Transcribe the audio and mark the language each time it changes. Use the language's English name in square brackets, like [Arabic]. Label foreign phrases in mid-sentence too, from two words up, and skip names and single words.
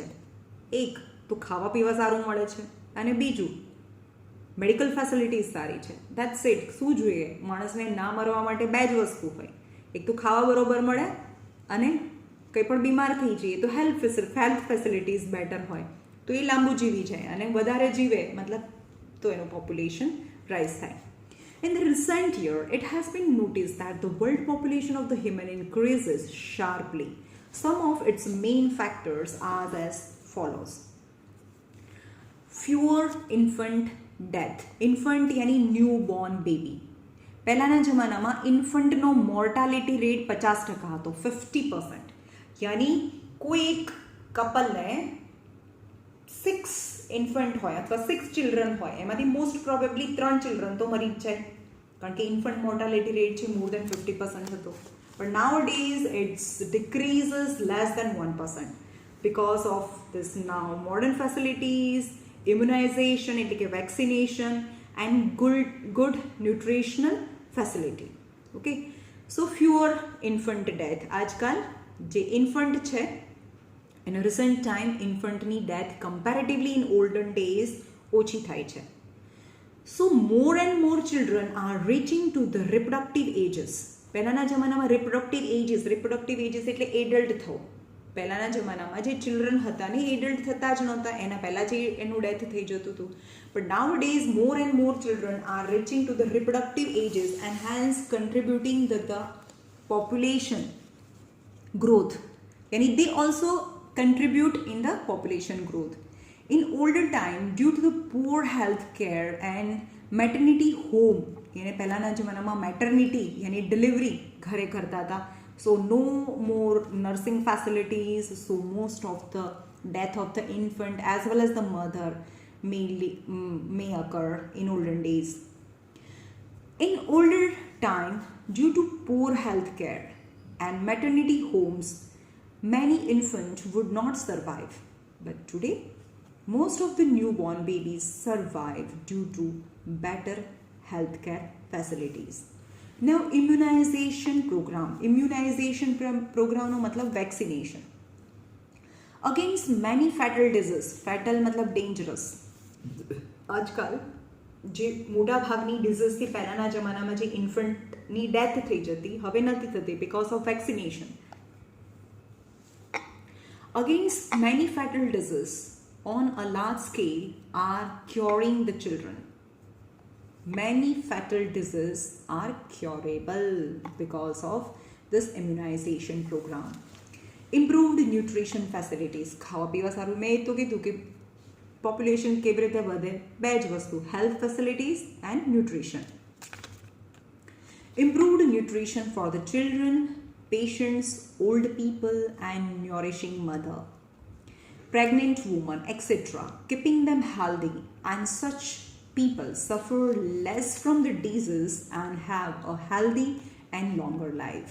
[Gujarati] એક તો ખાવા પીવા સારું મળે છે અને બીજું [English] medical facilities [Gujarati] સારી છે. [English] that's it. [Gujarati] શું જોઈએ? માણસને ના મરવા માટે બે જ વસ્તુ હોય. એક તો ખાવા બરોબર મળે અને કંઈ પણ બીમાર થઈ જઈએ તો [English] health facilities better [Gujarati] હોય તો એ લાંબુ જીવી જાય અને વધારે જીવે મતલબ તો એનું [English] population rise [Gujarati] થાય. [English] In the recent year, it has been noticed that the world population of the human increases sharply. Some of its main factors are as follows. Fewer infant death. Infant यानी newborn baby. [Gujarati] પહેલાંના જમાનામાં ઇન્ફન્ટનો [English] mortality rate [Gujarati] 50% હતો, 50%. यानी કોઈ એક કપલને 6 ઇન્ફન્ટ હોય અથવા 6 ચિલ્ડ્રન હોય એમાંથી [English] most probably [Gujarati] 3 ચિલ્ડ્રન તો મરી જ જાય કારણ કે [English] infant mortality rate [Gujarati] છે [English] more than [Gujarati] 50% હતો. [English] but now days it's decreases less than 1% because of this now modern facilities, immunization [Gujarati] એટલે કે [English] વેક્સિનેશન and good nutritional facility. Okay, so fewer infant death. [Gujarati] આજકાલ જે ઇન્ફન્ટ છે [English] in a recent time infantની death comparatively in olden days [Gujarati] ઓછી થાય છે. [English] So more and more children are reaching to the reproductive ages. [Gujarati] પહેલાંના જમાનામાં [English] reproductive ages [Gujarati] એટલે એડલ્ટ થવું. પહેલાંના જમાનામાં જે ચિલ્ડ્રન હતા ને એડલ્ટ થતા જ નહોતા, એના પહેલાં જ એનું ડેથ થઈ જતું હતું. [English] but now days more and more children are reaching to the reproductive ages and hence contributing the population growth. Yani they also contribute in the population growth. In older time, due to the poor health care and maternity home, yani [Gujarati] પહેલાના જમાનામાં મેટર્નિટી [English] yani delivery [Gujarati] ઘરે કરતા હતા. [English] So no more nursing facilities, so most of the death of the infant as well as the mother may occur in olden days. In older time, due to poor health care and maternity homes, many infants would not survive. But today, most of the newborn babies survive due to better healthcare facilities. Now, immunization program [Gujarati] નો મતલબ [English] vaccination against many fatal diseases. fatal મતલબ dangerous. [Gujarati] આજકાલ જે મોટા ભાગની ડિઝીઝથી પહેલાંના જમાનામાં જે ઇન્ફન્ટની ડેથ થઈ જતી હવે નથી થતી [English] because of vaccination. Against many fatal diseases on a large scale are curing the children. Many fatal diseases are curable because of this immunization program. Improved nutrition facilities. [Gujarati] ખાવા પીવા સારું. મેં એ તો કીધું કે પોપ્યુલેશન કેવી રીતે વધે? બે જ વસ્તુ, [English] health facilities and nutrition. Improved nutrition for the children, patients, old people and nourishing mother, pregnant women, etc. Keeping them healthy, and such people suffer less from the disease and have a healthy and longer life.